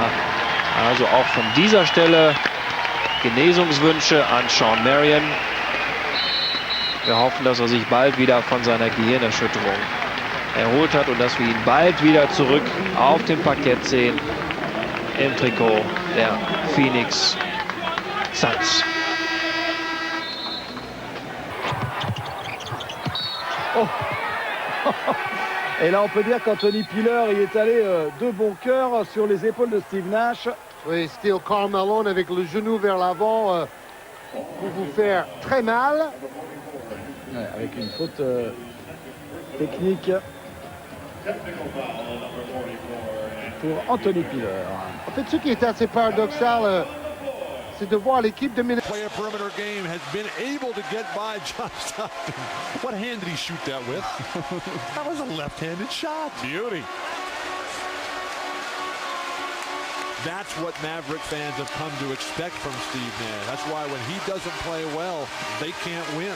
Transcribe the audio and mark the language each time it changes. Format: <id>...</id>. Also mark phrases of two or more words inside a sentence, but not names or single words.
<de>Also auch von dieser Stelle Genesungswünsche an Sean Marion. Wir hoffen, dass er sich bald wieder von seiner Gehirnerschütterung erholt hat und dass wir ihn bald wieder zurück auf dem Parkett sehen im Trikot der Phoenix Suns. Oh.</de> <fr>Et là, on peut dire qu'Anthony Piller y est allé de bon cœur sur les épaules de Steve Nash. Oui, Steel Carmelo avec le genou vers l'avant pour vous faire très mal. Ouais, avec une faute technique pour Anthony Piller. En fait, ce qui est assez paradoxal, c'est de voir l'équipe de Minnesota.</fr> <en>Play a perimeter game has been able to get by John Stockton. What hand did he shoot that with? That was a left-handed shot. Beauty. That's what Maverick fans have come to expect from Steve Nash. That's why when he doesn't play well, they can't win.</en>